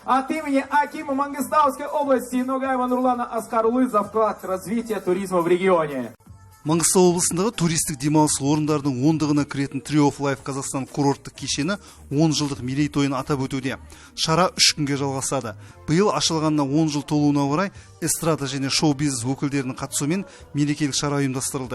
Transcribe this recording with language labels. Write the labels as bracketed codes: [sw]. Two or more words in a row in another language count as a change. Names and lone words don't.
[ru] От имени Акима Мангистауской области Ногаева Нурлана Аскарулы за вклад в развитие туризма в регионе. [kk] Маңғыстау облысындағы туристік демалыс орындардың ондығына кіретін Tree of Life Қазақстан курорттық кешені 10 жылдық мерейтойын атап өтуде. Шара 3 күнге жалғасады. Биыл ашылғанына 10 жыл толуына орай эстрада және шоу-бизнес өкілдерінің қатысуымен мерекелік шара ұйымдастырылды.